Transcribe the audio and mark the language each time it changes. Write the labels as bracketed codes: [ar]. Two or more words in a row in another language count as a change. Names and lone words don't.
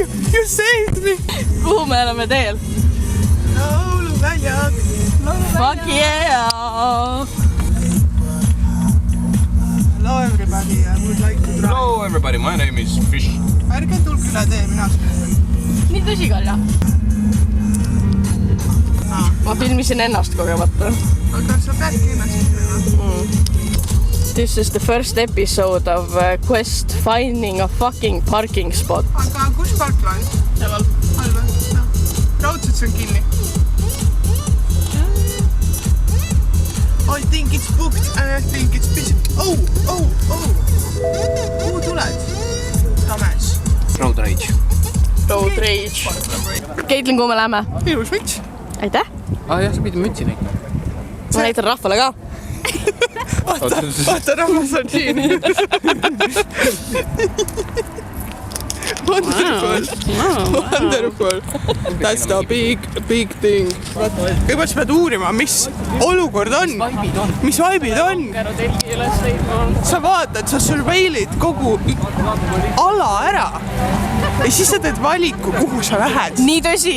[en] You saved me! [et] Kuhu me oleme teel? Lauluväljak! [en] Fuck yeah! Hello everybody, I would like to try. Hello everybody, my name is Fish. [et] Ärge tulge üle tee, mina Nii tõsi, Kalja? Ma filmisin ennast kogemata. Aga sa peadki ennast filmima. [en] This is the first episode of Quest finding a fucking parking spot. [et] Aga kus parkla on? Temal. Halva. Raudselt see on kinni. [en] I think it's booked and I think it's busy. [et] Oh! Kuhu tuled? Tames. [en] Road Rage. Road Rage. Caitlin, [et] kuhu me läheme? Ilus müts. Aitäh! Jah, sa pidid mütsi näitama. Ma näitan rahvale ka. Vaata, rahvas on siin. [en] Wonderful. That's the big thing. [et] Kõigepealt sa pead uurima, mis olukord on. Mis vaibid on. Sa vaatad, sa surveilid kogu ala ära. Ja siis sa teed valiku, kuhu sa lähed. Nii tõsi!